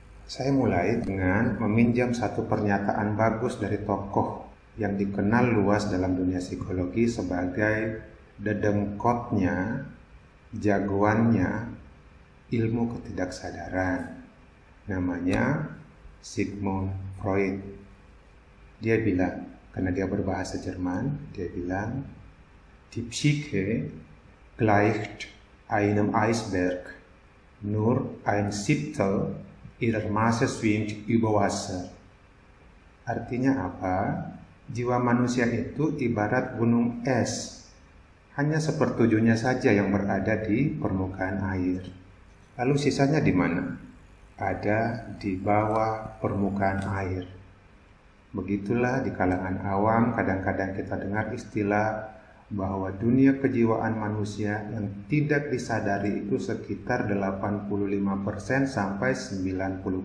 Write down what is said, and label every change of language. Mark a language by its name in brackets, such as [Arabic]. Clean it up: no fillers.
[Indonesian] Saya mulai dengan meminjam satu pernyataan bagus dari tokoh yang dikenal luas dalam dunia psikologi sebagai dedengkotnya, jagoannya ilmu ketidaksadaran. Namanya Sigmund Freud. Dia bilang, karena dia berbahasa Jerman, dia bilang, [German] "Die Psyche gleicht einem Eisberg, nur ein Siebtel ihrer Masse schwimmt über Wasser." [Indonesian] Artinya apa? Jiwa manusia itu ibarat gunung es, hanya sepertujuhnya saja yang berada di permukaan air. Lalu sisanya di mana? Ada di bawah permukaan air. Begitulah di kalangan awam kadang-kadang kita dengar istilah bahwa dunia kejiwaan manusia yang tidak disadari itu sekitar 85% sampai 90%.